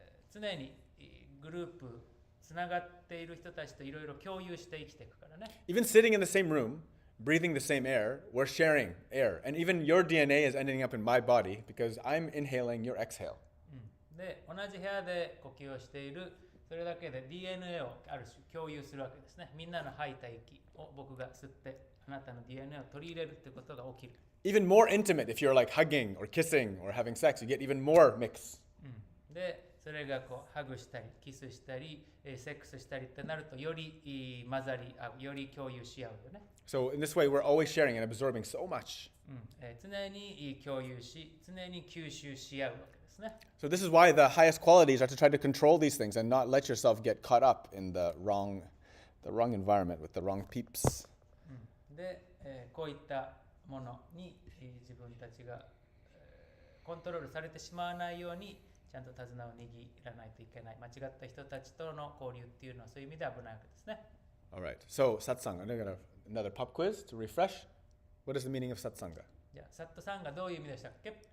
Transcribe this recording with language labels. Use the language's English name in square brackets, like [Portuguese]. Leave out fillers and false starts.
[Japanese] 常にグループつながっている人たちといろいろ共有して生きていくからね。 [English] Even sitting in the same room, breathing the same air, we're sharing air. And even your DNA is ending up in my body because I'm inhaling your exhale. [Japanese] で、同じ部屋で呼吸をしている、それだけで DNA をある種共有するわけですね。みんなの吐いた息を僕が吸って、あなたの DNA を取り入れるということが起きる。 [English] Even more intimate if you're like hugging or kissing or having sex, you get even more mix. [Japanese] で、それがこうハグしたり、キスしたり、セックスしたりってなると、より混ざり合う、より共有し合うよね。 [English] So in this way, we're always sharing and absorbing so much. [Japanese] 常に共有し、常に吸収し合うわけですね。 [English] So this is why the highest qualities are to try to control these things and not let yourself get caught up in the wrong environment with the wrong peeps. [Japanese] で、こういったものに、自分たちが、コントロールされてしまわないようにちゃんと手綱を握らないといけない。間違った人たちとの交流っていうのはそういう意味で危ないわけですね。 [English] All right. So satsang. I'm gonna another pop quiz to refresh. What is the meaning of satsanga? [Japanese] じゃあ、サットさんがどういう意味でしたっけ？